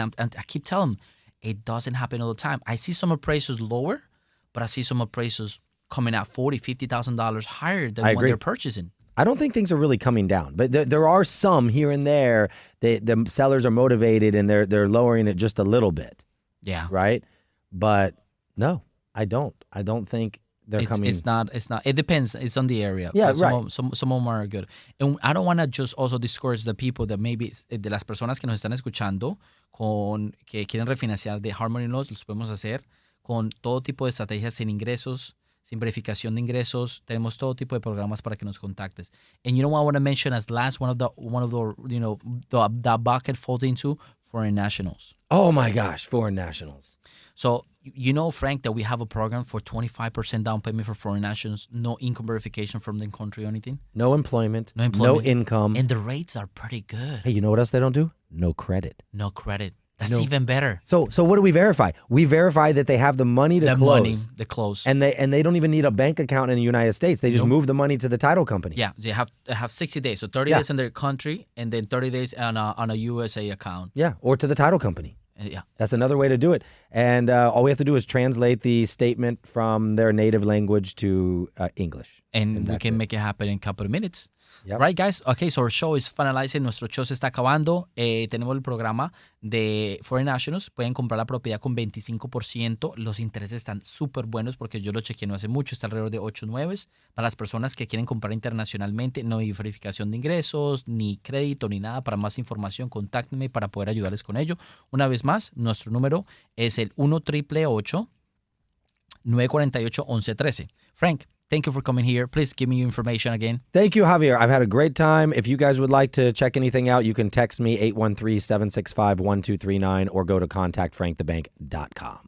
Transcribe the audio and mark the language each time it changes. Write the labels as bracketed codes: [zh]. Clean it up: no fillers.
[en] And I keep telling them it doesn't happen all the time. I see some appraisals lower, but I see some appraisals coming out $40,000-$50,000 higher than what they're purchasing. I don't think things are really coming down, but there are some here and there. The sellers are motivated and they're lowering it just a little bit. Yeah. Right. But no, I don't. I don't think they're coming. It's not. It depends. It's on the area. Yeah, right. Some of them are good. And I don't want to just also discourage the people that maybe, [es] de las personas que nos están escuchando, que quieren refinanciar de hard money loans, los podemos hacer con todo tipo de estrategias sin ingresos, sin verificación de ingresos. Tenemos todo tipo de programas para que nos contactes. [en] And you know what I want to mention as last one of the the bucket falls into foreign nationals. Oh my gosh, foreign nationals. So Frank, that we have a program for 25% down payment for foreign nationals, no income verification from the country or anything. No employment. No income. And the rates are pretty good. Hey, you know what else they don't do? No credit. No credit. That's even better. So what do we verify? We verify that they have the money to close. The close. And they don't even need a bank account in the United States. They just move the money to the title company. Yeah, they have 60 days. So 30 days in their country and then 30 days on a USA account. Yeah, or to the title company. Yeah. That's another way to do it. And all we have to do is translate the statement from their native language to English. And we can make it happen in a couple of minutes. Yep. Right, guys? Okay, so our show is finalizing. [es] Nuestro show se está acabando. Tenemos el programa de Foreign Nationals. Pueden comprar la propiedad con 25%. Los intereses están súper buenos porque yo lo chequeé no hace mucho. Está alrededor de 8 o 9. Para las personas que quieren comprar internacionalmente, no hay verificación de ingresos, ni crédito, ni nada. Para más información, contáctenme para poder ayudarles con ello. Una vez más, nuestro número es el 1-888-948-1113. [en] Frank, thank you for coming here. Please give me your information again. Thank you, Javier. I've had a great time. If you guys would like to check anything out, you can text me 813-765-1239 or go to contactfrankthebank.com.